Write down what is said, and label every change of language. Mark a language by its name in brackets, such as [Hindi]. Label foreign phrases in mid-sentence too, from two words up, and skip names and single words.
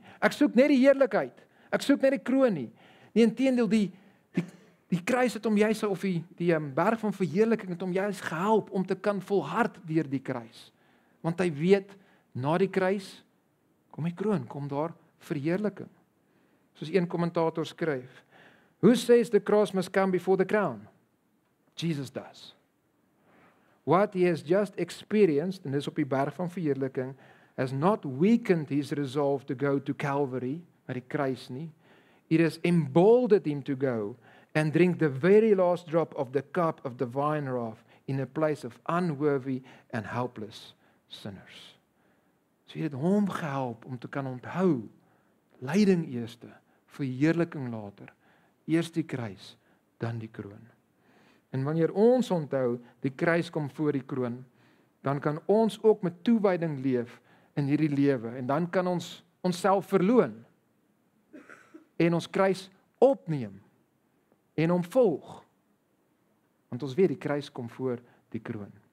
[Afrikaans] Ek soek net die heerlikheid. Ek soek net die kroon nie. Nee, inteendeel die kruis het hom juis of die berg van verheerliking het hom juis gehelp om te kan volhard deur die kruis. Want hy weet na die kruis kom die kroon, kom daar verheerliking. Soos een kommentator skryf, [English] who says the cross must come before the crown? Jesus does. What he has just experienced, [Afrikaans] en dis op die berg van verheerliking, [English] has not weakened his resolve to go to Calvary, [Afrikaans] na die kruis nie. [English] It has emboldened him to go and drink the very last drop of the cup of divine wrath in a place of unworthy and helpless sinners. [Afrikaans] So het hom gehelp om te kan onthou, lyding eerste, verheerliking later, eers die kruis, dan die kroon. En wanneer ons onthou, die kruis kom voor die kroon, dan kan ons ook met toewyding leef in hierdie lewe, en dan kan ons onsself verloon, en ons kruis opneem, en hom volg, want ons weet die kruis kom voor die kroon.